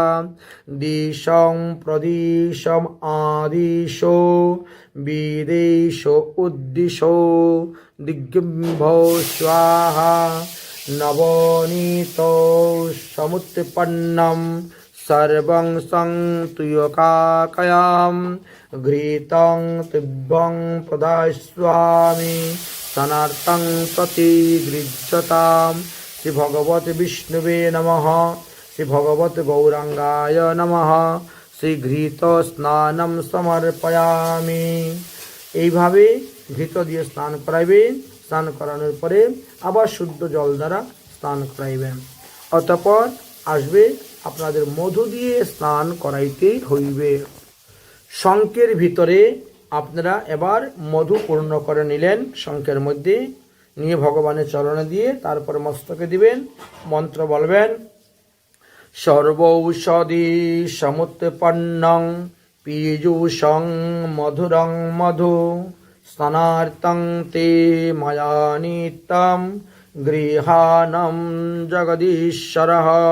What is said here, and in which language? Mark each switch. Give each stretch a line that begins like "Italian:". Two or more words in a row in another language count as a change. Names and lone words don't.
Sanskrit: দিশং প্রদিশম আদিশো বিদেশো উদ্দিশো দিগ্ভো স্বাহা নবনীতো সমুৎপন্নম সর্বং সংতুয়কাকয়াম ঘৃতং তিব্বং প্রদাস্বামি স্নানার্থং প্রতিগৃহ্যতাম। শ্রী ভগবত বিষ্ণুবে নমঃ। শ্রী ভগবত গৌরাঙ্গায় নমঃ। শ্রী ঘৃত স্নানম সমর্পয়ামি।
Bangla: এইভাবে ঘৃত দিয়ে স্নান করাইবেন। স্নান করানোর পরে আবার শুদ্ধ জল দ্বারা স্নান করাইবেন। অতঃপর আসবে আপনাদের মধু দিয়ে স্নান করাইতে হইবে। শঙ্কের ভিতরে আপনারা এবার মধু পূর্ণ করে নিলেন। শঙ্কের মধ্যে নিয়ে ভগবানের চরণে দিয়ে তারপরে মস্তকে দিবেন। মন্ত্র বলবেন।
Sanskrit: সর্বৌষধি সমুৎপন্নং পীযূষং মধুরং মধু স্নানার্থং তে ময়া নিত্যং গৃহাণম জগদীশ্বরঃ।